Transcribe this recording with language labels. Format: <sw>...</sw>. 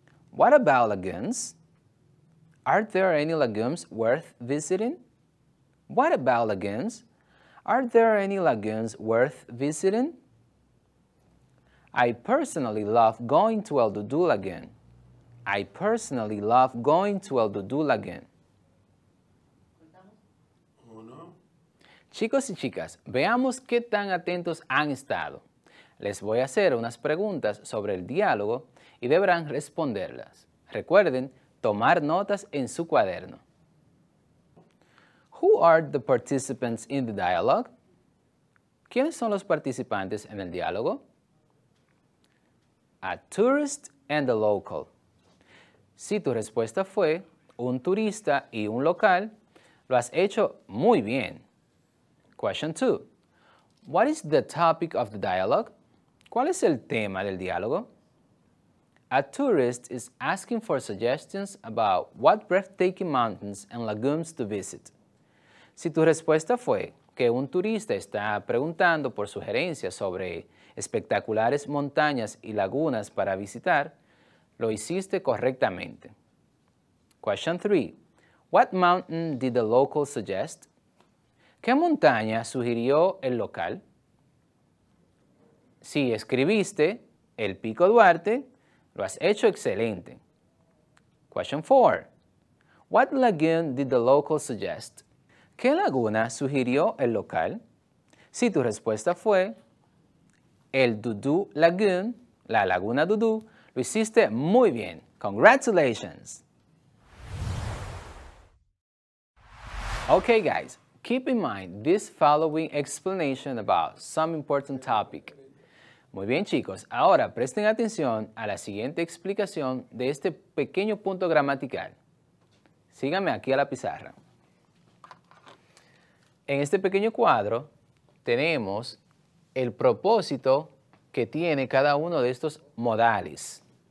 <en>What about lagoons? Are there any lagoons worth visiting? What about lagoons? Are there any lagoons worth visiting? I personally love going to El Dudu Lagoon. I personally love going to El Dudu Lagoon.</en> <es>Chicos y chicas, veamos qué tan atentos han estado. Les voy a hacer unas preguntas sobre el diálogo y deberán responderlas. Recuerden tomar notas en su cuaderno.</es> <en>Who are the participants in the dialogue?</en> <es>¿Quiénes son los participantes en el diálogo?</es> <en>a tourist and a local.</en> <es>Si tu respuesta fue un turista y un local, lo has hecho muy bien.</es> <en>Question 2. What is the topic of the dialogue?</en> <es>¿Cuál es el tema del diálogo?</es> <en>A tourist is asking for suggestions about what breathtaking mountains and lagoons to visit.</en> <es>Si tu respuesta fue que un turista está preguntando por sugerencias sobre espectaculares montañas y lagunas para visitar, lo hiciste correctamente.</es> <en>Question 3. What mountain did the local suggest?</en> <es>¿Qué montaña sugirió el local? Si escribiste el Pico Duarte, lo has hecho excelente.</es> <en>Question 4. What lagoon did the local suggest?</en> <es>¿Qué laguna sugirió el local? Si tu respuesta fue el Dudu Lagoon, la laguna Dudu, lo hiciste muy bien.</es> <en>Congratulations! Okay guys, keep in mind this following explanation about some important topic.</en> <es>Muy bien chicos, ahora presten atención a la siguiente explicación de este pequeño punto gramatical. Síganme aquí a la pizarra. En este pequeño cuadro tenemos el propósito que tiene cada uno de estos modales.</es>